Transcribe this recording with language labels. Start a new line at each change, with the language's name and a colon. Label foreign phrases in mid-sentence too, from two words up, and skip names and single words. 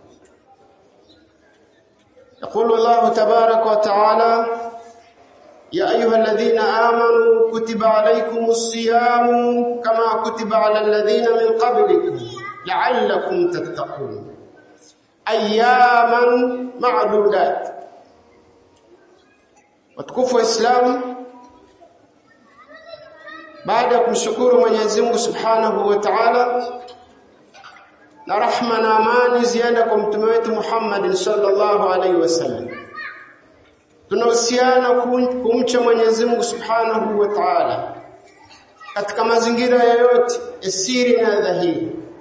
Arabic: يقول الله تبارك وتعالى يا أيها الذين آمنوا كتب عليكم الصيام كما كتب على الذين من قبلكم لعلكم تتقون أياما معدودات
Swahili: watukufu wa Islam baada ya kumshukuru Mwenyezi Mungu
Arabic: سبحانه وتعالى
Swahili: na rahma na amani ziada kwa mtume wetu Muhammad
Arabic: صلى الله عليه وسلم
Swahili: tunahusiana kumcha Mwenyezi Mungu
Arabic: سبحانه وتعالى
Swahili: katika mazingira yoyote siri na dhahiri.